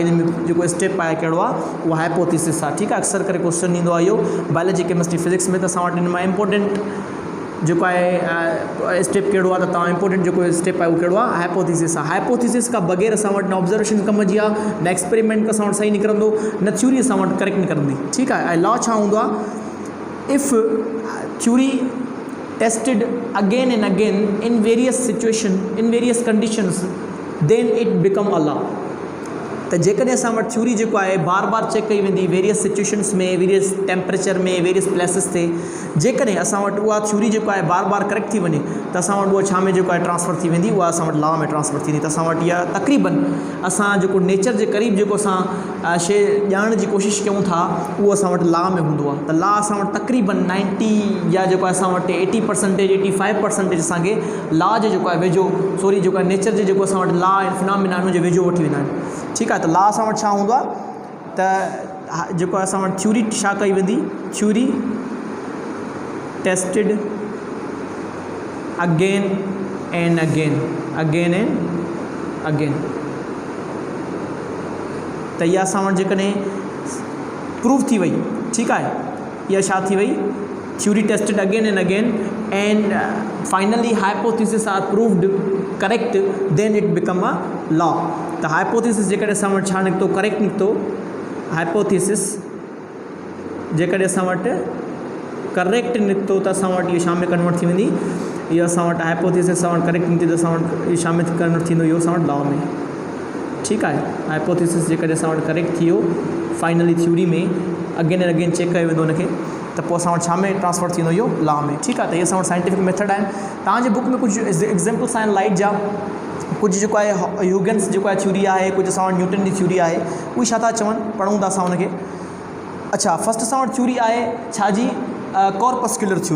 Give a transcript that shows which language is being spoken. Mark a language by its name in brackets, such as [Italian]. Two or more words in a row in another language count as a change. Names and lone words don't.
[Sindhi] इन में जेको स्टेप आहे कहिड़ो आहे, उहो हाइपोथेसिस आहे। ठीकु आहे, अक्सर करे क्वेश्चन ईंदो आहे इहो बायोलॉजी, केमिस्ट्री, फिज़िक्स में, त असां वटि इन मां इम्पोर्टेंट जेको आहे स्टेप कहिड़ो आहे, त तव्हां इम्पोर्टेंट जेको स्टेप आहे उहो कहिड़ो आहे, हाइपोथेसिस आहे। हाइपोथेसिस खां बग़ैर असां वटि न ऑब्ज़र्वेशन कम जी आहे, न एक्सपेरिमेंट का असां वटि सही निकिरंदो, न थ्योरी असां वटि करेक्ट निकिरंदी। ठीकु आहे, ऐं लॉ छा हूंदो आहे, [English] if theory tested again and again in various situation, in various conditions, then it become a law. [Sindhi] त जेकॾहिं असां वटि थ्योरी जेको आहे बार बार चेक कई वेंदी, [English] various situations [Sindhi] में, [English] various temperature [Sindhi] में, [English] various places [Sindhi] ते, जेकॾहिं असां वटि उहा थ्योरी जेको आहे बार बार करेक्ट थी वञे, त असां वटि उहा छा में जेको आहे ट्रांसफ़र थी वेंदी, उहा असां वटि लॉ में ट्रांसफ़र थींदी। त असां वटि इहा तक़रीबन असां जेको नेचर जे क़रीब जेको असां शइ ॼाणण जी कोशिशि कयूं था, उहो असां वटि लॉ में हूंदो आहे। त लॉ असां वटि तक़रीबन 90 या जेको आहे असां वटि 80%, 85% असांखे लॉ जो जेको आहे वेझो, सॉरी जेको आहे नेचर जे जेको असां वटि लॉ ऐं फिनोमिना हुनजे वेझो वठी वेंदा आहिनि। ठीकु आहे, त लॉ असां वटि छा हूंदो आहे, त जेको आहे असां वटि थ्योरी छा कई वेंदी, [English] theory tested again and again, again and again. [Sindhi] त इहा असां वटि जेकॾहिं प्रूफ थी वई, ठीकु आहे, इहा छा थी वई, [English] theory tested again and finally hypothesis are proved correct, then it become a law. [Sindhi] त हाइपोथेसिस जेकॾहिं असां वटि छा निकितो, करेक्ट निकितो, हाइपोथेसिस जेकॾहिं असां वटि करेक्ट निकितो, त असां वटि इहो छा में कन्वर्ट थी वेंदी, इहो असां वटि हाइपोथेसिस असां वटि करेक्ट निकिती, त असां वटि इहो छा में कन्वर्ट थींदो, इहो असां वटि लॉ में। ठीकु आहे, हाइपोथेसिस जेकॾहिं असां वटि करेक्ट थी वियो, फाइनली थ्योरी में [English] again and again [Sindhi] चेक कयो वेंदो हुनखे, त पोइ असां वटि छा में ट्रांसफ़र थींदो, इहो लॉ में। ठीकु आहे, त इहे असां वटि [English] scientific method [Sindhi] आहिनि। तव्हांजे बुक में कुझु एग्ज़ाम्पल्स आहिनि लाइट जा, कुझु जेको आहे ह्यूगन्स जेको आहे थ्योरी आहे, कुझु असां वटि न्यूटन जी थ्योरी आहे, उहे छा था चवनि, पढ़ूं था असां हुनखे। अच्छा, फस्ट असां वटि थ्योरी आहे छाजी, [English] corpuscular theory.